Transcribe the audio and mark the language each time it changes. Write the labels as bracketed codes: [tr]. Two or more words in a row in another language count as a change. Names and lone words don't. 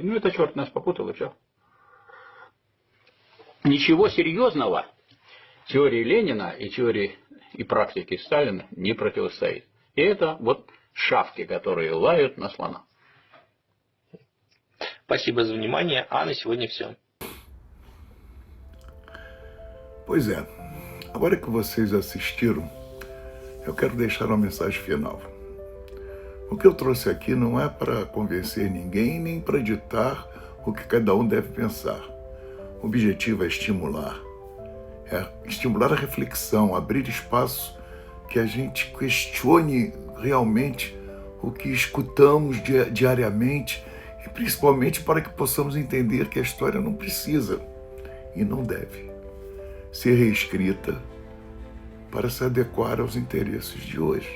[ru] Ну, это черт нас попутал, и все. Ничего серьезного теории Ленина и теории и практики Сталина не противостоит. И это вот шавки, которые лают на слона. Спасибо за внимание, а на сегодня все. [pt] Pois é, agora que vocês assistiram, eu quero deixar uma mensagem final. O que eu trouxe aqui não é para convencer ninguém, nem para ditar o que cada um deve pensar. O objetivo é estimular a reflexão, abrir espaço que a gente questione realmente o que escutamos diariamente e principalmente para que possamos entender que a história não precisa e não deve ser reescrita para se adequar aos interesses de hoje.